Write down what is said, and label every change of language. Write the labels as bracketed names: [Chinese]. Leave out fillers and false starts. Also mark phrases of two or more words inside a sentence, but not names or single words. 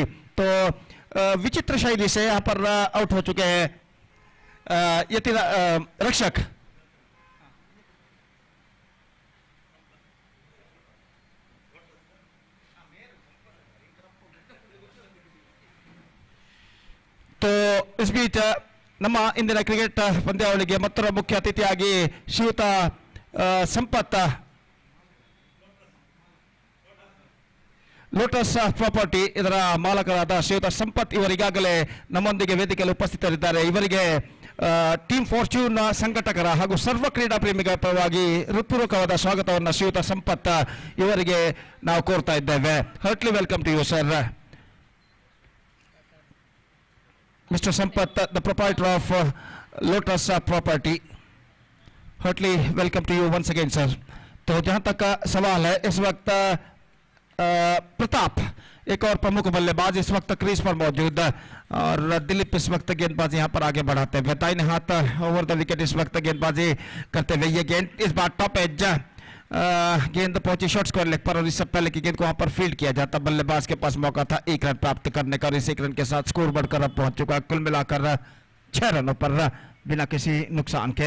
[Hindi] तो विचित्र शैली से यहाँ पर आउट हो चुके हैं ये रक्षक। तो इस बीच [Kannada] ನಮ್ಮ ಇಂದಿನ ಕ್ರಿಕೆಟ್ ಪಂದ್ಯಾವಳಿಗೆ ಮತ್ತೊಬ್ಬ ಮುಖ್ಯ ಅತಿಥಿಯಾಗಿ ಶ್ರೀಯುತ ಸಂಪತ್ ಲೋಟಸ್ ಪ್ರಾಪರ್ಟಿ ಇದರ ಮಾಲಕರಾದ ಶ್ರೀಯುತ ಸಂಪತ್ ಇವರಿಗಾಗಲೇ ನಮ್ಮೊಂದಿಗೆ ವೇದಿಕೆಯಲ್ಲಿ ಉಪಸ್ಥಿತರಿದ್ದಾರೆ. ಇವರಿಗೆ ಟೀಮ್ ಫಾರ್ಚೂನ್ ಸಂಘಟಕರ ಹಾಗೂ ಸರ್ವ ಕ್ರೀಡಾ ಪ್ರೇಮಿಗಳ ಪರವಾಗಿ ಹೃತ್ಪೂರ್ವಕವಾದ ಸ್ವಾಗತವನ್ನು ಶ್ರೀಯುತ ಸಂಪತ್ ಇವರಿಗೆ ನಾವು ಕೋರ್ತಾ ಇದ್ದೇವೆ. [English] heartly welcome to you sir. Mr. Sampath, the proprietor of Lotus Property, heartily welcome to you once again, sir. [Hindi] तो जहाँ तक सवाल है इस वक्त प्रताप एक और प्रमुख बल्लेबाज इस वक्त क्रीज पर मौजूद और दिलीप इस वक्त गेंदबाजी यहाँ पर आगे बढ़ाते हुए दाहिने हाथ [English] over the wicket [Hindi] इस वक्त गेंदबाजी करते हुए ये गेंद इस बार [English] top edge [Hindi] गेंद पहुंची [English] short square leg [Hindi] पर और इससे पहले की गेंद को वहां पर फील्ड किया जाता बल्लेबाज के पास मौका था 1 रन प्राप्त करने का और इस 1 रन के साथ स्कोर बढ़कर अब पहुंच चुका है कुल मिलाकर 6 रनों पर बिना किसी नुकसान के।